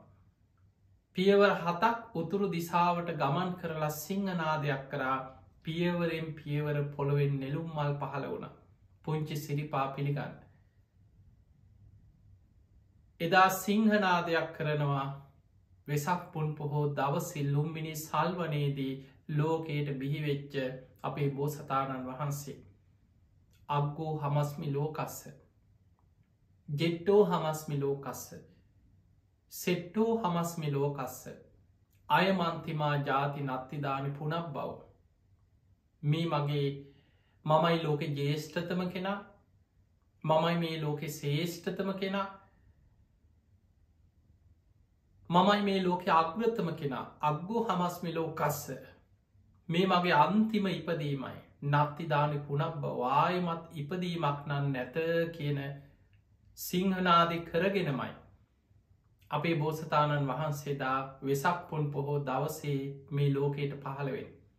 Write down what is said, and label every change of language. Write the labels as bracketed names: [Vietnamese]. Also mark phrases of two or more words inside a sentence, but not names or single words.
[Sinhala] පියවර 7ක් උතුරු දිසාවට ගමන් කරලා සිංහනාදයක් කරා පියවරෙන් පියවර පොළොවෙන් නෙළුම් මල් පහළ වුණ පුංචි සිරිපා පිළිගන්න. එදා සිංහනාදයක් කරනවා වෙසක් පුන් පොහෝ දවසිල් ලුම්බිනි සල්වනයේදී ලෝකයට බිහිවෙච්ච අපේ බෝසතාණන් වහන්සේ. [Pali] අග්ගෝ හමස්මි ලෝකස්ස ජෙට්ටෝ හමස්මි ලෝකස්ස සෙට්ටෝ හමස්මි ලෝකස්ස අයමන්තිමා ජාති නත්තිදානි පුනක් බව. [Sinhala] මේ මගේ මමයි ලෝක ජේෂ්ඨතම කෙනා මමයි මේ ලෝකෙ ශේෂ්ඨතම කෙනා මමයි මේ ලෝකෙ අග්‍රතම කෙනා [Pali] අග්ගෝ හමස්මි ලෝකස්ස [Sinhala] මේ මගේ අන්තිම ඉපදීමයි [Pali] නත්තිදානි පුනක් බවායමත් [Sinhala] ඉපදීමක් නන් නැත කියන සිංහනාදි කරගෙනමයි අපේ බෝසතාණන් වහන්සේදා වෙසක් පුන් පොහෝ දවසේ මේ ලෝකයට පහළවෙන්.